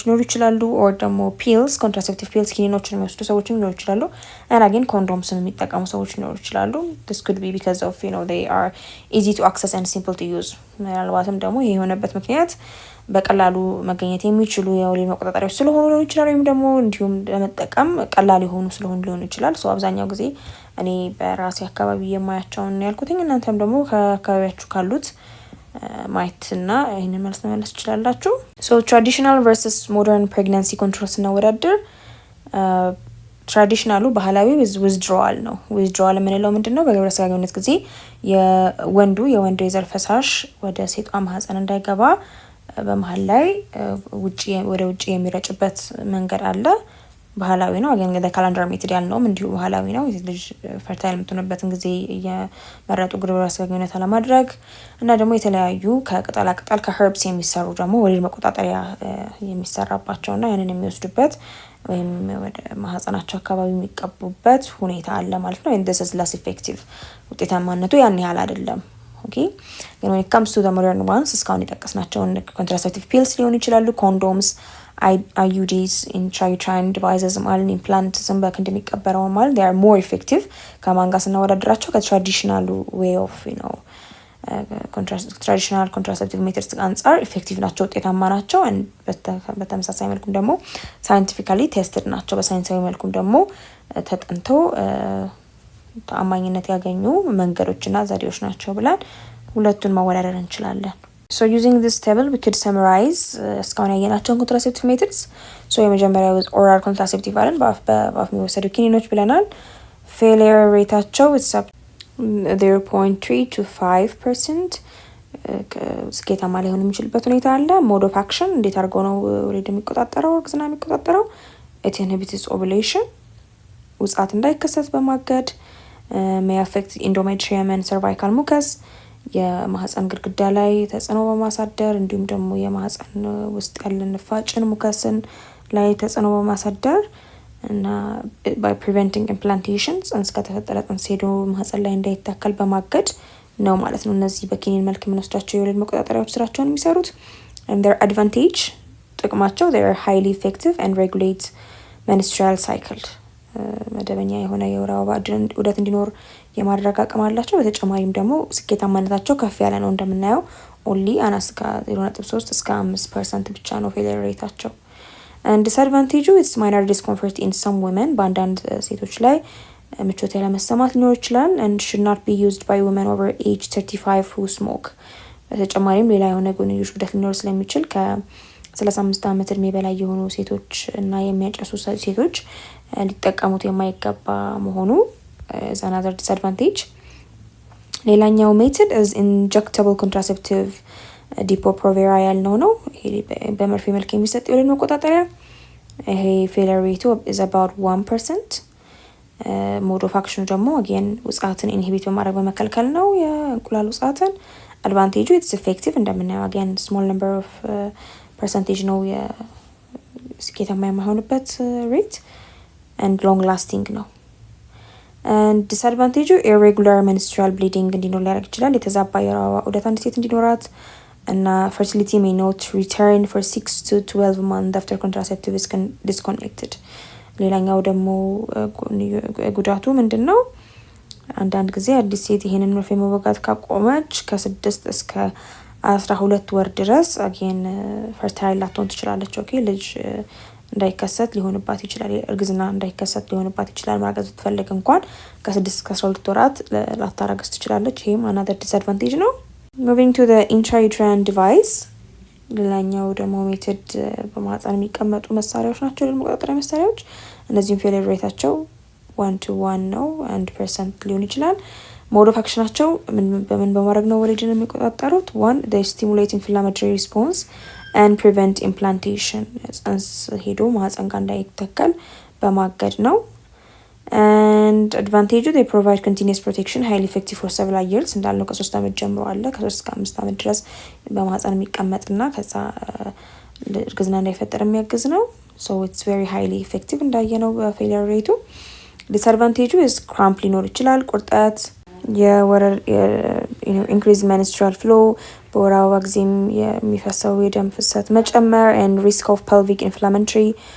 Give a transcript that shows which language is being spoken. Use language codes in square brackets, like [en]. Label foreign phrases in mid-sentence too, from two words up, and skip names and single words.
[am] ሊኖሩ ይችላሉ or ደግሞ [en] pills contraceptive pills [am] ኪኒኖችን የሚወስዱ ሰዎች ሊኖሩ ይችላሉ [en] and again condoms [am] የሚጠቀሙ ሰዎች ሊኖሩ ይችላሉ [en] this could be because of they are easy to access and simple to use [am] ምናልባትም ደግሞ ይሄ የሆነበት ምክንያት በቀላሉ መገኘት የሚችሉ የወሊድ መቆጣጠሪያዎች ስለሆኑ ሊሆን ይችላል ወይም ደግሞ እንዲሁም ለመጠቀም ቀላል የሆኑ ስለሆኑ ሊሆን ይችላል አብዛኛው ጊዜ እኔ በራሴ አካባቢ የማያቸውን ያልኩትኝ እናንተም ደግሞ ከአካባቢያችሁ ካሉት ማይትና ይሄንን መልስ መመለስ ይችላልላችሁ። [en] traditional versus modern pregnancy control [am] ስናወዳድር ትራዲሽናሉ ባህላዊ withdrawal ነው። withdrawal የምንለው ምንድነው? በግብረ ስጋ ግንኙነት ጊዜ የወንዱ የዘር ፈሳሽ ወደ ሴቷ ማህፀን እንዳይገባ በመሃል ላይ ወደ ውጪ የሚረጭበት መንገድ አለ። ባህላዊ ነው። [en] again calendar method [am] ያልነው እንዲሁ ባህላዊ ነው። ልጅ ፈርታይል የምትሆንበትን ጊዜ የመረጡ ግብረ ስጋ ግንኙነት ለማድረግ እና ደግሞ የተለያዩ ከቅጠላ ቅጠል ከኸርብስ የሚሰሩ ደግሞ ወሊድ መቆጣጠሪያ የሚሰራባቸውና ያንን የሚወስዱበት ወይም ወደ ማህፀናቸው አካባቢ የሚቀቡበት ሁኔታ አለ ማለት ነው። [en] this is less effective [am] ውጤታማነቱ ያን ያህል አይደለም። [en] okay ግን when it comes to the modern ones [am] እስካሁን የጠቀስናቸው [en] contraceptive pills [am] ሊሆኑ ይችላሉ [en] condoms IUDs intrauterine devices ማለት implants [am] በክ እንደሚቀበረው ማለት [en] they are more [am] effective ከማን ጋር ስናወዳድራቸው ከትራዲሽናል [en] way of traditional contraceptive methods [am] አንፃር effective ናቸው ውጤታማ ናቸው በተመሳሳይ መልኩ ደግሞ [en] scientifically tested [am] ናቸው በሳይንሳዊ መልኩ ደግሞ ተጠንተው ተአማኝነት ያገኙ መንገዶችና ዘዴዎች ናቸው ብለን ሁለቱን ማወዳደር እንችላለን። [en] So using this table we could summarize [am] እስካሁን ያየናቸውን [en] contraceptive methods. [am] So የመጀመሪያው [en] oral contraceptive [am] አለን በአፍ የሚወሰዱ ኪኒኖች ብለናል። [en] failure rateአቸው is 0.3 to 5%. [am] ስኬታማ ሊሆን የሚችልበት ሁኔታ አለ። [en] mode of action [am] እንዴት አድርገው ነው ወሊድ የሚቆጣጠረው እርግዝና የሚቆጣጠረው? [en] it inhibits ovulation [am] ውጻት እንዳይከሰት በማገድ [en] may affect endometrium and cervical mucus [am] የማህፀን ግድግዳ ላይ ተጽዕኖ በማሳደር እንዲሁም ደግሞ የማህፀን ውስጥ ያለ ንፋጭን ሙከስን ላይ ተጽዕኖ በማሳደር እና [en] by preventing implantation [am] ጽንስ ከተፈጠረ ጽንስ ሄዶ ማህፀን ላይ እንዳይታከል በማገድ ነው ማለት ነው። እነዚህ በኪኒን መልክ የምንወስዳቸው የወሊድ መቆጣጠሪያዎች ስራቸውን የሚሰሩት [en] and their advantage [am] ጥቅማቸው [en] they are highly effective and regulate menstrual cycle [am] መደበኛ የሆነ የወር አበባ ዑደት እንዲኖር የማድረግ አቅም አላቸው። በተጨማሪም ደግሞ ስኬታማነታቸው ከፍ ያለ ነው። እንደምናየው only አናስካ 0.3 እስከ 5% ብቻ ነው failure rateአቸው። [en] and disadvantage is minor discomfort in some women [am] በአንዳንድ ሴቶች ላይ ምቾት ያለመሰማት ሊኖር ይችላል [en] and should not be used by women over age 35 who smoke። [am] በተጨማሪም ሌላ የሆነ ጎንዮሽ ጉዳት ሊኖር ስለሚችል ከ35 ዓመት እድሜ በላይ የሆኑ ሴቶች እና የሚያጨሱ ሴቶች ሊጠቀሙት የማይገባ መሆኑ [en] is another disadvantage. [am] ሌላኛው ሜተድ [en] is injectable contraceptive [am] ዲፖ-ፕሮቬራ ያልነው ነው። ይሄ በመርፌ መልክ የሚሰጥ የወሊድ መቆጣጠሪያ ይሄ [en] failure rate is about 1%. mode of action ደግሞ again [am] ውጻትን ኢንሂቢት በማድረግ በመከልከል ነው የእንቁላል ውጻትን። [en] advantage it's effective እንደምናየው again small number of percentage [am] ነው የስኬታማ የማይሆንበት [en] rate and long lasting ነው። and disadvantage irregular menstrual bleeding [am] እንዲኖር ሊያደርግ ይችላል። የተዛባ የወር አበባ ዑደት አንድ ሴት እንዲኖራት እና [en] fertility may not return for 6 to 12 months after contraceptive is disconnected. [am] ሌላኛው ደግሞ ጉዳቱ ምንድነው? አንዳንድ ጊዜ አዲስ ሴት ይሄንን መርፌ መወጋት ካቆመች ከ6 እስከ 12 ወር ድረስ [en] again fertile [am] ላትሆን ትችላለች። ኦኬ ልጅ እንዳይከሰት ሊሆንባት ይችላል። እርግዝና እንዳይከሰት ሊሆንባት ይችላል። ማርገዝ ብትፈልግ እንኳን ከ6 እስከ 12 ወራት ላታረግዝ ትችላለች። ይሄም [en] another disadvantage [am] ነው። [en] moving to the intrauterine device [am] ሌላኛው ደግሞ ሜተድ በማህፀን የሚቀመጡ መሳሪያዎች ናቸው። ለመቆጣጠሪያ መሳሪያዎች እነዚህም failure rateአቸው 1 to 1 ነው 1% ሊሆን ይችላል። [en] mode of actionአቸው [am] በምን በማድረግ ነው ወሊድን የሚቆጣጠሩት? [en] 1 they stimulate inflammatory response and prevent implantation [am] ጽንስ ሄዶ ማህፀን ጋር እንዳይተከል በማገድ ነው። [en] and advantage they provide continuous protection highly effective for several years [am] እንዳልነው ከ3 ዓመት ጀምሮ አለ ከ3 እስከ 5 ዓመት ድረስ በማህፀን የሚቀመጥና ከዛ እርግዝና እንዳይፈጠር የሚያግዝ ነው። [en] so it's very highly effective [am] እንዳየነው በfailure rate። [en] disadvantage is cramp [am] ሊኖር ይችላል። ቁርጠት የወረር [en] increased menstrual flow [am] በወር አበባ ጊዜም የሚፈሰው የደም ፍሰት መጨመር [en] and risk of pelvic inflammatory